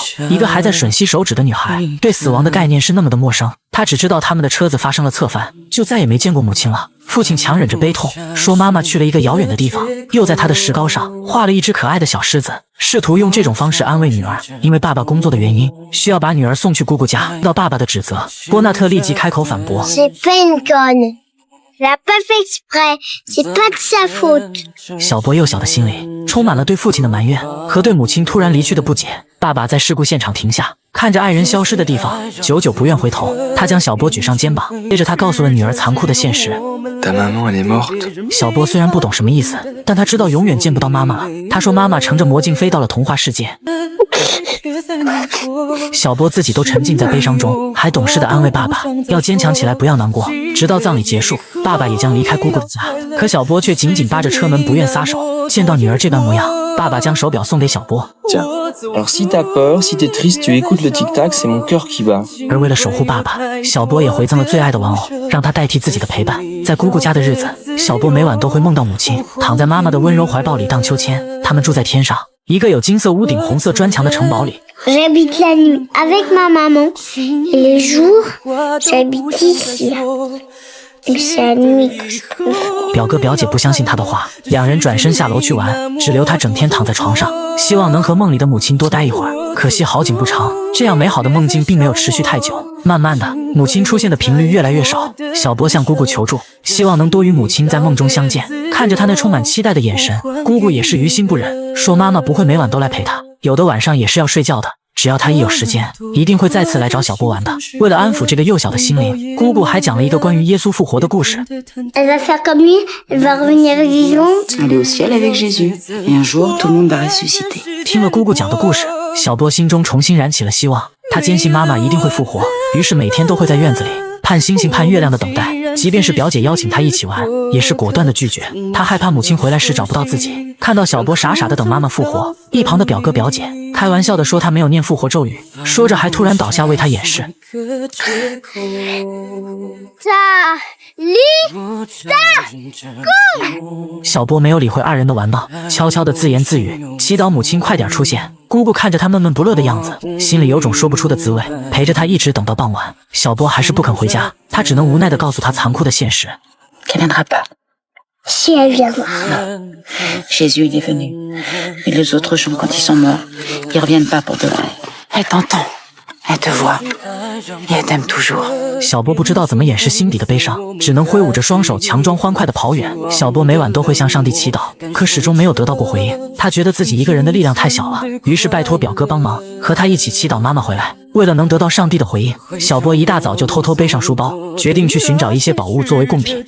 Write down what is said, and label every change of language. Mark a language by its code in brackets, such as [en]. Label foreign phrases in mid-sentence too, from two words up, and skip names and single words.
[zh] 一个还在吮吸手指的女孩，对死亡的概念是那么的陌生，她只知道他们的车子发生了侧翻，就再也没见过母亲了。父亲强忍着悲痛说，妈妈去了一个遥远的地方，又在她的石膏上画了一只可爱的小狮子，试图用这种方式安慰女儿。因为爸爸工作的原因，需要把女儿送去姑姑家。到爸爸的指责，波纳特立即开口反驳。 [fr] Elle a pas fait exprès, c'est pas de sa faute. [zh] 小波幼小的心里充满了对父亲的埋怨和对母亲突然离去的不解。爸爸在事故现场停下，看着爱人消失的地方，久久不愿回头。他将小波举上肩膀，接着他告诉了女儿残酷的现实。 [fr] Ta maman, elle est morte. [zh] 小波虽然不懂什么意思，但他知道永远见不到妈妈了。他说妈妈乘着魔镜飞到了童话世界。小波自己都沉浸在悲伤中，还懂事地安慰爸爸要坚强起来，不要难过。直到葬礼结束，爸爸也将离开姑姑的家，可小波却紧紧扒着车门不愿撒手。见到女儿这般模样，爸爸将手表送给小波。 [fr] Tiens, alors si t'as peur, si t'es triste, tu écoutes le tic-tac, c'est mon cœur qui bat. [zh] 而为了守护爸爸，小波也回赠了最爱的玩偶，让他代替自己的陪伴。在姑姑家的日子，小波每晚都会梦到母亲躺在妈妈的温柔怀抱里荡秋千。他们住在天上，一个有金色屋顶、红色砖墙的城堡里。 [fr] J'habite la nuit avec ma maman et les jours, j'habite ici. C'est la nuit que je préfère. [zh] 表哥表姐不相信他的话，两人转身下楼去玩，只留他整天躺在床上，希望能和梦里的母亲多待一会儿。可惜好景不长，这样美好的梦境并没有持续太久。慢慢的，母亲出现的频率越来越少。小波向姑姑求助，希望能多与母亲在梦中相见。看着他那充满期待的眼神，姑姑也是于心不忍，说妈妈不会每晚都来陪他，有的晚上也是要睡觉的。只要他一有时间，一定会再次来找小波玩的。为了安抚这个幼小的心灵，姑姑还讲了一个关于耶稣复活的故事。 [fr] Elle va faire comme lui, elle va revenir vivante. Aller au ciel avec Jésus. Et un jour, tout le monde va ressusciter. [zh] 听了姑姑讲的故事，小波心中重新燃起了希望。他坚信妈妈一定会复活，于是每天都会在院子里盼星星盼月亮的等待。即便是表姐邀请他一起玩，也是果断的拒绝。他害怕母亲回来时找不到自己。看到小波傻傻的等妈妈复活，一旁的表哥表姐开玩笑的说他没有念复活咒语，说着还突然倒下为他掩饰。小波没有理会二人的玩闹，悄悄地自言自语，祈祷母亲快点出现。姑姑看着他闷闷不乐的样子，心里有种说不出的滋味，陪着他一直等到傍晚。小波还是不肯回家，他只能无奈地告诉他残酷的现实。 [fr] Qu'elle viendra pas. Si elle viendra. Jésus, il est venu. Mais les autres gens, quand ils sont morts, ils reviennent pas pour de vrai. Elle t'entend. Elle te voit. Et elle t'aime toujours. [zh] 小波不知道怎么掩饰心底的悲伤，只能挥舞着双手，强装欢快地跑远。小波每晚都会向上帝祈祷，可始终没有得到过回应。他觉得自己一个人的力量太小了，于是拜托表哥帮忙，和他一起祈祷妈妈回来。为了能得到上帝的回应，小波一大早就偷偷背上书包，决定去寻找一些宝物作为贡品。